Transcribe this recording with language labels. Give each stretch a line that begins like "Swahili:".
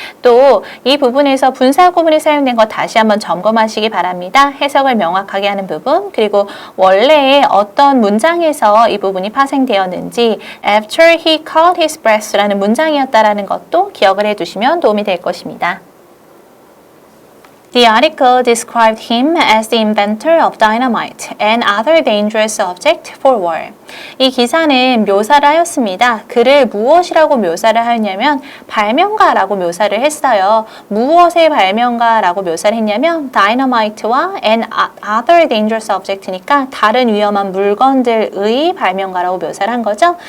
Korean: 또 이 부분에서 분사 구문이 사용된 거 다시 한번 점검하시기 바랍니다. 해석을 명확하게 하는 부분, 그리고 원래 어떤 문장에서 이 부분이 파생되었는지
English: After he caught his breath
Korean: 라는 문장이었다라는 것도 기억을 해두시면 도움이 될 것입니다.
English: The article described him as the inventor of dynamite and other dangerous objects for war.
Korean: 이 기사는 묘사를 하였습니다. 그를 무엇이라고 묘사를 하였냐면 발명가라고 묘사를 했어요. 무엇의 발명가라고 묘사를 했냐면 dynamite와
English: and other dangerous object
Korean: 니까 다른 위험한 물건들의 발명가라고 묘사를 한 거죠.